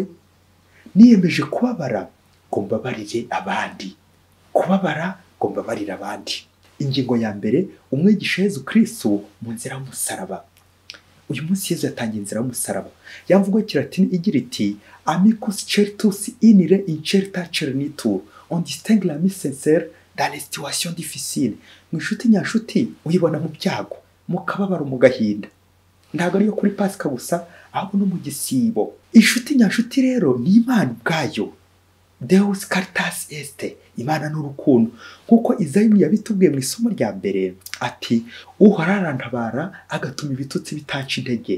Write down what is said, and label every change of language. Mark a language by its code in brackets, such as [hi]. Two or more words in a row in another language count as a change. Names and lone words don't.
[rw] Niyemeje kubabara ngo mbabarire abandi, kubabara ngo mbabarire abandi. Ingingo ya mbere: umwigisha Yezu Kristo mu nzira y'umusaraba. Uyu munsi Yezu yatangiye inzira y'umusaraba. Yamvugo kiratini igira iti: [la] amicus certus inire incerta cernitur, [fr] on distingue l'ami sincère dans les situations difficiles. [rw] Inshuti nyashuti uyibona mu byago, mu kababaro, mu gahinda. Ntabwo ariyo kuri Pasika gusa, ahubwo no mu gisibo. Inshuti nyashuti rero ni Imana ubwayo. [la] Deus caritas est, [rw] Imana n'urukundo. Kuko Izayi yabitubwiye mu isomo rya mbere ati: Uhoraho arantabara agatuma ibitutsi bitanca intege.